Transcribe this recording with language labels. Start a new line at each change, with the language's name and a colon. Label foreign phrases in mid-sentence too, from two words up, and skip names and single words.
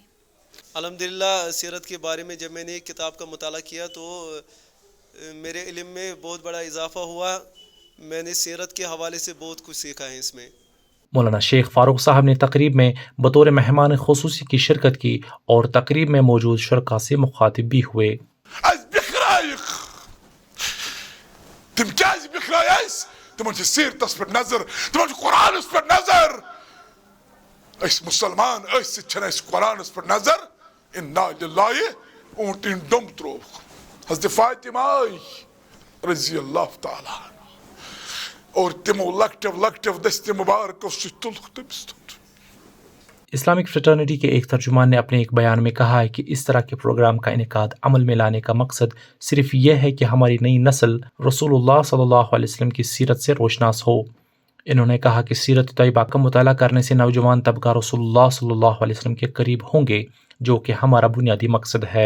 Urdu: الحمدللہ سیرت کے بارے میں جب میں نے ایک کتاب کا مطالعہ کیا تو میرے علم میں بہت بڑا اضافہ ہوا. میں نے سیرت کے حوالے سے بہت کچھ سیکھا ہے اس میں. مولانا شیخ فاروق صاحب نے تقریب میں بطور مہمان خصوصی کی شرکت کی اور تقریب میں موجود شرکاء سے مخاطب بھی ہوئے.
Kashmiri: تم کیازِ بکھرٲے اَسہِ؟ تمن چھِ سیرتس پٮ۪ٹھ نظر، تمن چھِ قرآنس پٮ۪ٹھ نظر. أسۍ مسلمان أسۍ چھنہٕ اَسہِ قرآنس پٮ۪ٹھ نظر.
Arabic: اِنّا لِلّٰہِ
Kashmiri: اونٹٕنۍ ڈوٚم ترووُکھ. حضرت فاطمہ آے
Arabic: رضی اللہ تعالیٰ عنہ
Kashmiri: اور تمو لکٹیو دستہِ مبارکو سۭتۍ تُلُکھ تٔمِس تھوٚد.
Urdu: اسلامک فریٹرنیٹی کے ایک ترجمان نے اپنے ایک بیان میں کہا ہے کہ اس طرح کے پروگرام کا انعقاد عمل میں لانے کا مقصد صرف یہ ہے کہ ہماری نئی نسل رسول اللہ
Arabic: صلی اللہ علیہ وسلم
Urdu: کی سیرت سے روشناس ہو. انہوں نے کہا کہ سیرت طیبہ کا مطالعہ کرنے سے نوجوان طبقہ رسول اللہ
Arabic: صلی اللہ علیہ وسلم
Urdu: کے قریب ہوں گے، جو کہ ہمارا بنیادی مقصد ہے.